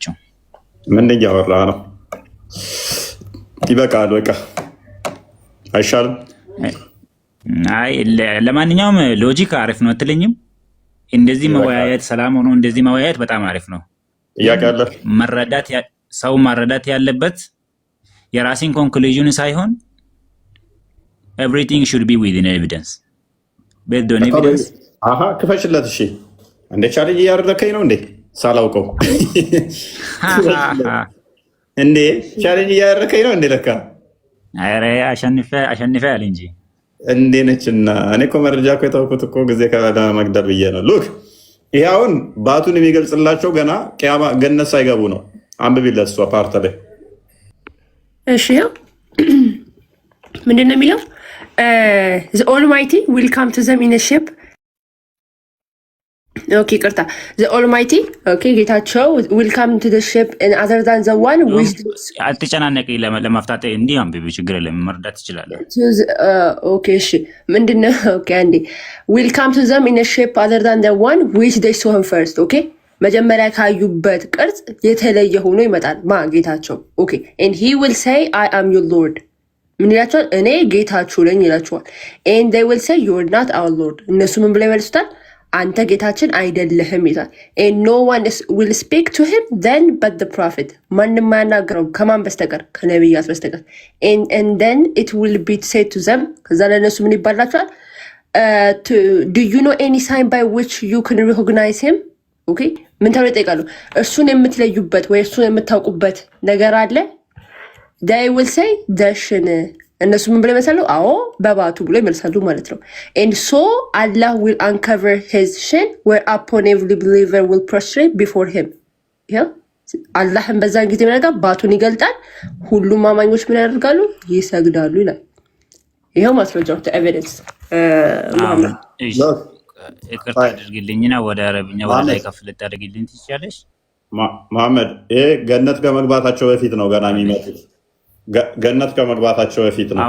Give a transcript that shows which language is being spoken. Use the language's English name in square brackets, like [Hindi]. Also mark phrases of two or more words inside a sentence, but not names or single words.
[Amharic] ምን እያወራ ነው? ይበቃል፣ በቃ አይሻልም? አይ ለማንኛውም ሎጂክ አሪፍ ነው አትለኝም? እንደዚህ መወያየት ሰላም ሆኖ እንደዚህ መወያየት በጣም አሪፍ ነው። ሰው መረዳት ያለበት የራስን ኮንክሉዥን ሳይሆን [English] everything should be within evidence based on evidence። [Amharic] ክፈችለት። እሺ እንደ ቻሌንጅ እያደረከኝ ነው እንዴ? ሳላውቀው እንዴ ቻሌንጅ እያደረከኝ ነው እንዴ? ለካ ኧረ አሸንፈ ያለ እንጂ እንዴ ነችና እኔ እኮ መረጃ እኮ የተውኩት እኮ ጊዜ ከመግደል ብዬ ነው። ሉክ ይሄ አሁን ባቱን የሚገልጽላቸው ገና ቂያማ ገነት ሳይገቡ ነው። አንብቢለት እሷ ፓርት ላይ። እሺ ምንድን ነው የሚለው? [English] the Almighty will come to them in a ship. [Amharic] Okay, ቅርታ. [English] The Almighty, okay, ጌታቸው will come to the ship and other than the one which [Amharic] አትጨናነቂ ለማፍታት እንዲህ አንብቢ ችግር የለም መርዳት ይችላል። [English] okay [Amharic] እሺ ምንድነው [English] okay አንዴ will come to them in a ship other than the one which they saw him first. okay [Amharic] መጀመሪያ ካዩበት ቅርጽ የተለየ ሆኖ ይመጣል ማ ጌታቸው [English] okay and he will say I am your Lord [Amharic] ምን ይላቸዋል እኔ ጌታችሁ ነኝ ይላቸዋል [English] and they will say you are not our Lord እነሱ [Amharic] ምን ብለው ይመልሱታል አንተ ጌታችን አይደለህም ይላል [English] and no one will speak to him then but the prophet [Amharic] ማንም ማያናገረው ከማን በስተቀር ከነብያት በስተቀር and [English] then it will be said to them [Amharic] ከዛ ለነሱ ምን ይባላቸዋል [English] do you know any sign by which you can recognize him okay [Amharic] ምን ተብሎ ይጠይቃሉ እርሱን የምትለዩበት ወይ እርሱን የምታውቁበት ነገር አለ [English] they will say dashin [Amharic] እነሱ ምን ብለው ይመልሳሉ አዎ በባቱ ብሎ ይመልሳሉ ማለት ነው [English] and so Allah will uncover his shin where upon every believer will prostrate before him [Amharic] አላህም በዛን ጊዜ ምናጋ ባቱን ይገልጣል ሁሉም አማኞች ምን ያደርጋሉ ይሰግዳሉ ይላል ይሄው ማስረጃው ኤቪደንስ ይቅርታ አድርግልኝና ወደ አረብኛ ወደ ላይ ከፍ ልታደርግልኝ ትችያለሽ መሐመድ ይሄ ገነት ከመግባታቸው በፊት ነው ገና የሚመጡት ገነት ከመግባታቸው በፊት ነው